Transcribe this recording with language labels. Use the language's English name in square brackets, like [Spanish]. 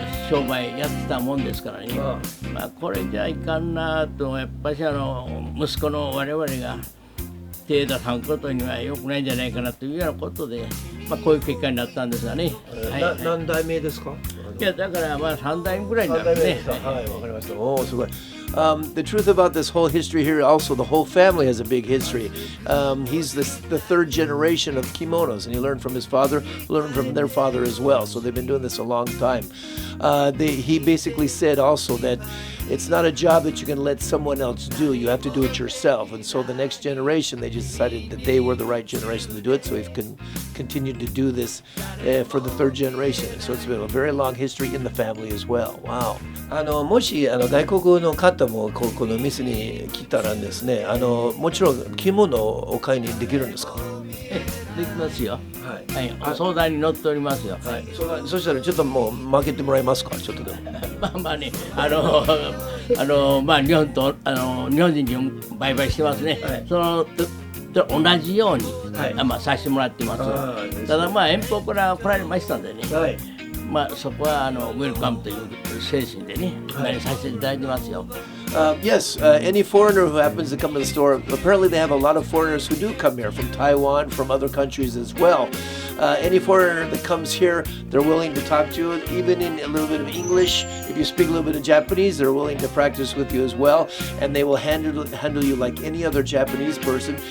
[Japanese] 商売やってたもんですからね、これじゃいかんなと、やっぱり息子の我々が手出さんことには良くないんじゃないかなというようなことで、こういう結果になったんですがね。何代目ですか？いやだから3代目ぐらいになるね。はい、わかりました。おお、すごい。 [English] The truth about this whole history here, also the whole family has a big history. He's the third generation of kimonos, and he learned from his father, learned from their father as well. So they've been doing this a long time. He basically said also that it's not a job that you can let someone else do. You have to do it yourself. And so the next generation, they just decided that they were the right generation to do it. So we've continued to do this for the third generation. So it's been a very long history in the family as well. Wow. [Japanese] もし外国の方もこの店に来たらですね、もちろん着物をお買いにできるんですか？できますよ。はい。お相談に乗っておりますよ。はい。そしたらちょっともう負けてもらえますか？ちょっとでも。まあまあね、まあ日本人に売買してますね。そのと同じように、まあさせてもらってます。ただまあ遠方から来られましたんでね。はい。まあそこはウェルカムという精神でね、させていただいてますよ。 [English] Yes, any foreigner who happens to come to the store, apparently they have a lot of foreigners who do come here from Taiwan, from other countries as well. Any foreigner that comes here, they're willing to talk to you, even in a little bit of English. If you speak a little bit of Japanese, they're willing to practice with you as well. And they will handle you like any other Japanese person.